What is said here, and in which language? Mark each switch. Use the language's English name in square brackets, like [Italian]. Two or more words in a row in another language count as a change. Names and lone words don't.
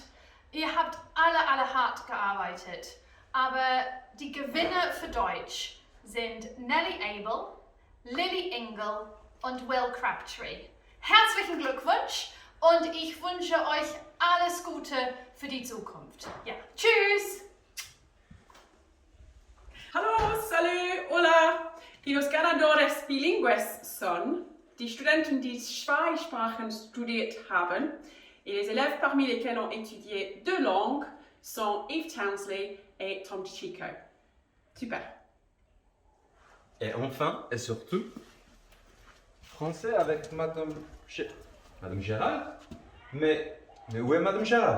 [German] Ihr habt alle hart gearbeitet. Aber die Gewinner für Deutsch sind Nellie Abel, Lily Ingle und Will Crabtree. Herzlichen Glückwunsch und ich wünsche euch alles Gute für die Zukunft. Ja, tschüss! Hallo, salut, [Spanish] hola! Y los ganadores bilingües son [German] die Studenten, die zwei Sprachen studiert haben, [French] et les élèves parmi lesquels ont étudié deux langues sont Yves Townsley et Tom Chico. Super. Et enfin, et surtout, français avec Madame Gérald. Mais où est Madame Gérald?